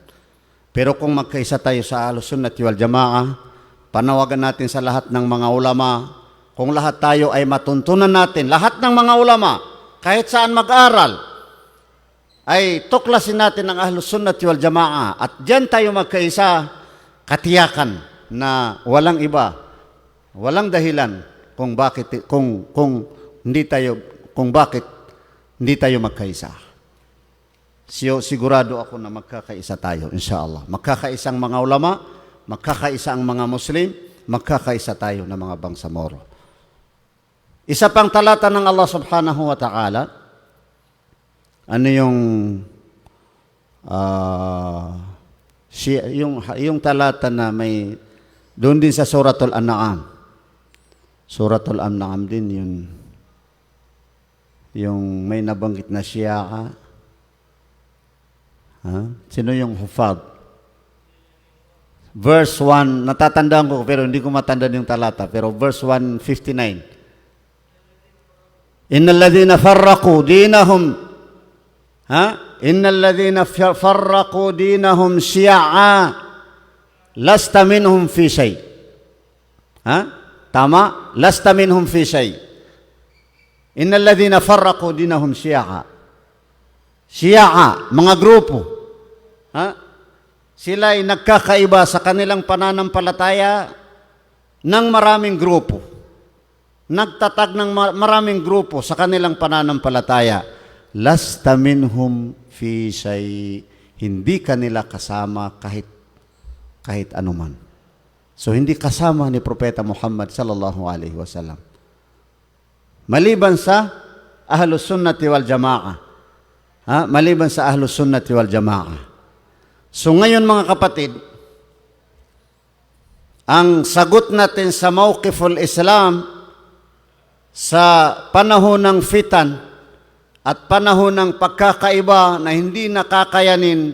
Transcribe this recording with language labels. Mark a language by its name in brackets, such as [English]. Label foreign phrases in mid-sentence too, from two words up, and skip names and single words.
[Filipino] Pero kung magkaisa tayo sa [Arabic] أهل السنة والجماعة, [Filipino] panawagan natin sa lahat ng mga ulama, kung lahat tayo ay matuntunan natin, lahat ng mga ulama, kahit saan mag-aral, ay tuklasin natin ang [Arabic] أهل السنة والجماعة [Filipino] at diyan tayo magkaisa, katiyakan na walang iba, walang dahilan kung bakit hindi tayo magkaisa. Sigurado ako na magkakaisa tayo, insyaAllah. Magkakaisang mga ulama, magkakaisa ang mga Muslim, magkakaisa tayo ng mga Bangsamoro. Isa pang talata ng Allah [Arabic] سبحانه وتعالى, [Filipino] yung talata na may, doon din sa Suratul An'am. Suratul An'am din yung may nabanggit na Syi'a. Sino yung hufad? Verse 1, natatandaan ko pero hindi ko matandaan yung talata, pero verse 159. [Arabic] إن الذين فرقوا دينهم شيعا لست منهم في شيء. Tama? لست منهم في شيء. إن الذين فرقوا دينهم شيعا. [Filipino] Syi'a, mga grupo. Sila ay nagkakaiba sa kanilang pananampalataya ng maraming grupo. Nagtatag ng maraming grupo sa kanilang pananampalataya. [Arabic] لست منهم في شيء. [Filipino] Hindi kanila kasama kahit anuman. So hindi kasama ni Propeta Muhammad [Arabic] صلى الله عليه وسلم. [Filipino] Maliban sa [Arabic] أهل السنة والجماعة. [Filipino] Maliban sa [Arabic] أهل السنة والجماعة. [Filipino] So ngayon mga kapatid, ang sagot natin sa [Arabic] موقف الإسلام [Filipino] sa panahon ng fitan at panahon ng pagkakaiba na hindi nakakayanin